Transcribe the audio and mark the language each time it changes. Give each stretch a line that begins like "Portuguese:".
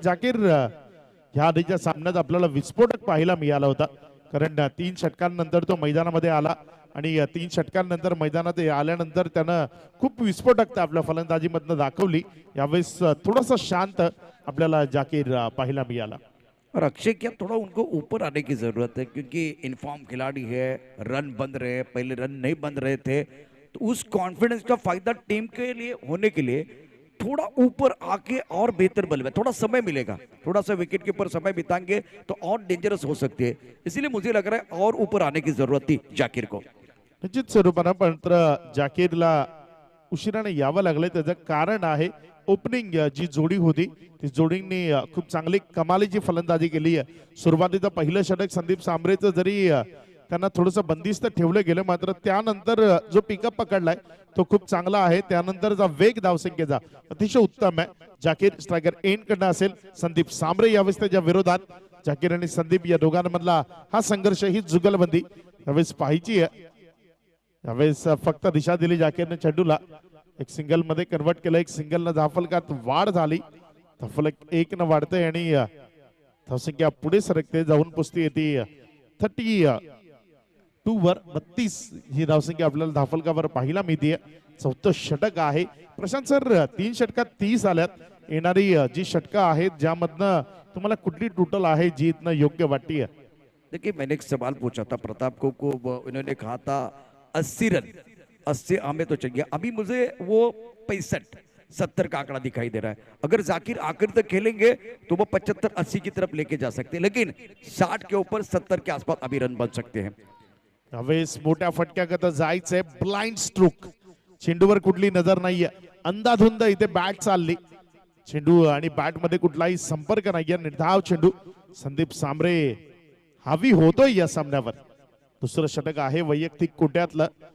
Marathi: जाकीर ह्या आधीच्या सामन्यात आपल्याला विस्फोटक पाहायला मिळाला होता, कारण 3 षटकांनंतर तो मैदानामध्ये आला आणि 3 षटकांनंतर मैदानात आल्यानंतर त्यानं खूप विस्फोटकता आपल्या फलंदाजीमधनं दाखवली. यावेळेस थोडासा शांत आपल्याला जाकीर पाहायला मिळाला.
Hindi: और अक्षय, क्या थोड़ा उनको ऊपर आने की जरूरत है, क्योंकि इनफॉर्म खिलाड़ी है, रन बन रहे हैं, पहले रन नहीं बन रहे थे, तो उस कॉन्फिडेंस का फायदा टीम के लिए होने के लिए थोड़ा ऊपर आके और बेहतर बल्लेबाज, थोड़ा समय मिलेगा, थोड़ा सा विकेट के ऊपर समय बिताएंगे तो और डेंजरस हो सकती है. इसीलिए मुझे लग रहा है और ऊपर आने की जरूरत थी जाकीर को.
Marathi: निश्चित स्वरूपानं मात्र जाकीरला उशिराने यावं लागलंय. त्याचं कारण आहे ओपनिंग जी जोडी होती ती जोडींनी खूप चांगली कमालीची फलंदाजी केली आहे. सुरुवातीचं पहिलं षटक संदीप सांबरेचं जरी त्यांना थोडंसं बंदिस्त ठेवलं गेलं, मात्र त्यानंतर जो पिकअप पकडलाय तो खूप चांगला आहे. त्यानंतरचा वेग धावसंख्येचा अतिशय उत्तम आहे. जाकीर स्ट्रायकर एंड कडनं असेल, संदीप सांबरे यावेळेस त्याच्या विरोधात. जाकीर आणि संदीप या दोघांमधला हा संघर्ष, ही जुगलबंदी यावेळेस पाहायची आहे. यावेळेस फक्त दिशा दिली जाकीरने चेंडूला. एक सिंगल मध्ये कन्वर्ट केलं. एक सिंगल न धावफलकात वाढ झाली. धावफलक 1 न वाढतंय आणि धावसंख्या पुढे सरकते, जाऊन पोचती येते 32 वर. 32 ही धावसंख्या आपल्याला धावफलकावर पाहायला मिळते. 4थं षटक आहे. प्रशांत सर, 3 षटकात 30 आल्यात. येणारी जी षटकं आहेत ज्यामधनं तुम्हाला कुठली टोटल आहे जी इथनं योग्य वाटते?
Hindi: देखिए, मैंने एक सवाल पूछा था प्रताप को उन्होंने कहा था 80 रन, 80 हमें तो चाहिए. अभी मुझे वो 65-70 का आंकड़ा दिखाई दे रहा है. अगर जाकिर आखिर तक खेलेंगे तो वो 75-80 की तरफ लेके जा सकते हैं, लेकिन 60 के ऊपर 70 के आसपास अभी रन बन सकते हैं.
Marathi: यावेळेस मोठ्या फटक्याकरता जायचंय. ब्लाइंड स्ट्रोक, चेंडूवर कुठली नजर नाहीये, अंधाधुंद इथे बॅट चालली. चेंडू आणि बॅट मध्ये कुठलाही संपर्क नाहीये, निर्धाव चेंडू. संदीप सांबरे हावी होतोय या सामन्यावर. दुसरं षटक आहे वैयक्तिक कोट्यातलं.